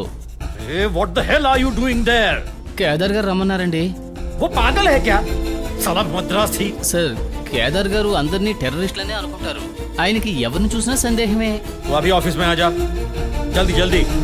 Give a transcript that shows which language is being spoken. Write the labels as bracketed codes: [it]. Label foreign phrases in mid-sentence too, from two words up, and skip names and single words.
[en] What the hell are you doing there? [te] కేదార్ గారు రమ్మన్నారండి. [hi] वो पागल है क्या? साला मद्रासी. [te] సార్ కేదార్ గారు అందరినీ టెర్రరిస్టులనే అనుకుంటారు. ఆయనకి ఎవరిని చూసినా సందేహమే. [hi] तू अभी ऑफिस में आ जा, जल्दी जल्दी.